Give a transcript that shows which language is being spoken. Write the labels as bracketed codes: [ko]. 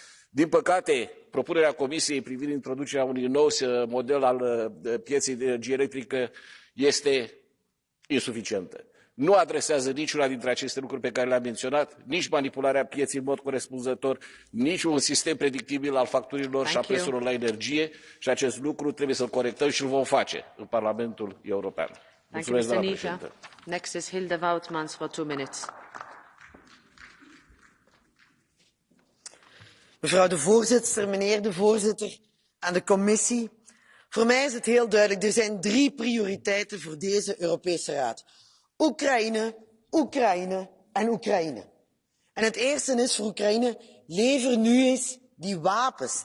[ro] Din păcate, propunerea Comisiei privind introducerea unui nou model al pieței de energie electrică este insuficientă. Nu adresează niciuna dintre aceste lucruri pe care le-am menționat, nici manipularea pieței în mod corespunzător, nici un sistem predictibil al facturilor și a prețurilor la energie, și acest lucru trebuie să-l corectăm și îl vom face în Parlamentul European. Mulțumesc, doamna președintă. [en] Next is Hilde Woutmans for 2 minutes. [nl] Mevrouw de voorzitter, meneer de voorzitter en de commissie. Voor mij is het heel duidelijk, er zijn 3 prioriteiten voor deze Europese Raad. Oekraïne, Oekraïne en Oekraïne. En het eerste is voor Oekraïne, lever nu eens die wapens.